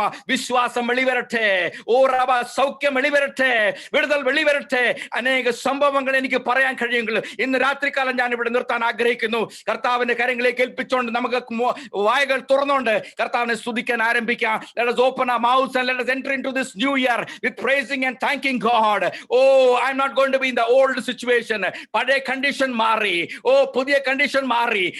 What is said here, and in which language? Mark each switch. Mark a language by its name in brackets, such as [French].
[Malayalam] വിശ്വാസം വെളിവരട്ടെ, സൗഖ്യം വെളിവരട്ടെ, വിടുതൽ വെളിവരട്ടെ. അനേക സംഭവങ്ങൾ എനിക്ക് പറയാൻ കഴിയുമെങ്കിൽ ഇന്ന് രാത്രികാലം ഞാൻ ഇവിടെ നിർത്താൻ ആഗ്രഹിക്കുന്നു. കർത്താവിന്റെ കരങ്ങളിലേക്ക് ഏൽപ്പിച്ചുകൊണ്ട് നമുക്ക് വായകൾ തുറന്നുകൊണ്ട് കർത്താവിനെ സ്തുതിക്കാൻ ആരംഭിക്കാം. [English] Let us open our mouths and let us enter into this new year with praising and thanking God. Oh, I'm not going to be in the old situation. [Malayalam] പഴയ കണ്ടീഷൻ മാറി, പുതിയ കണ്ടീഷൻ മാറി.